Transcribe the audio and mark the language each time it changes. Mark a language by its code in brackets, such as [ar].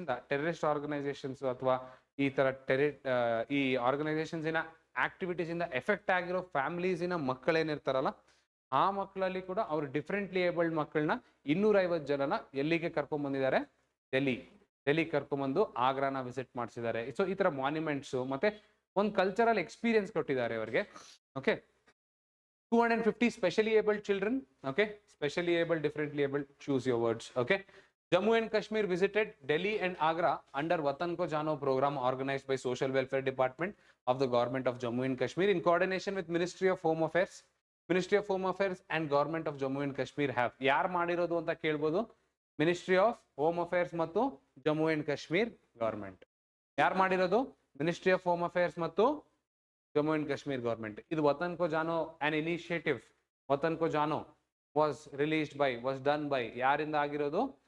[kn] Terrorist organisations ಅಥವಾ ಈ ತರ ಈ ಆರ್ಗನೈಸೇಷನ್ಸ್ ಆಕ್ಟಿವಿಟೀಸ್ ಇಂದ ಎಫೆಕ್ಟ್ ಆಗಿರೋ ಫ್ಯಾಮಿಲೀಸಿನ ಮಕ್ಕಳೇನಿರ್ತಾರಲ್ಲ, ಆ ಮಕ್ಕಳಲ್ಲಿ ಕೂಡ ಅವ್ರು ಡಿಫ್ರೆಂಟ್ಲಿ ಏಬಲ್ಡ್ ಮಕ್ಕಳನ್ನ 250 ಜನನ ಎಲ್ಲಿಗೆ ಕರ್ಕೊಂಡ್ ಬಂದಿದ್ದಾರೆ? ಡೆಲ್ಲಿ ಕರ್ಕೊಂಡ್ಬಂದು ಆಗ್ರಾನ ವಿಸಿಟ್ ಮಾಡಿಸಿದ್ದಾರೆ. ಸೊ ಈ ತರ ಮಾನ್ಯುಮೆಂಟ್ಸ್ ಮತ್ತೆ ಒಂದು ಕಲ್ಚರಲ್ ಎಕ್ಸ್ಪೀರಿಯನ್ಸ್ ಕೊಟ್ಟಿದ್ದಾರೆ ಅವರಿಗೆ. [en] Okay, 250 specially abled children. Okay, specially abled, differently abled, choose your words. Okay, Jammu and Kashmir visited Delhi and Agra under Watan Ko Jano program organized by Social Welfare Department of the Government of Jammu and Kashmir in coordination with Ministry of Home Affairs and Government of Jammu and Kashmir have. [kn] ಯಾರು ಮಾಡಿರೋದು ಅಂತ ಕೇಳ್ಬೋದು? Ministry of home affairs ಮತ್ತು Jammu and Kashmir government. ಯಾರು ಮಾಡಿರೋದು? Ministry of home affairs ಮತ್ತು Jammu and Kashmir government. [en] ಇದು Watan Ko Jano an initiative. Watan Ko Jano was done by [kn] ಯಾರಿಂದ ಆಗಿರೋದು?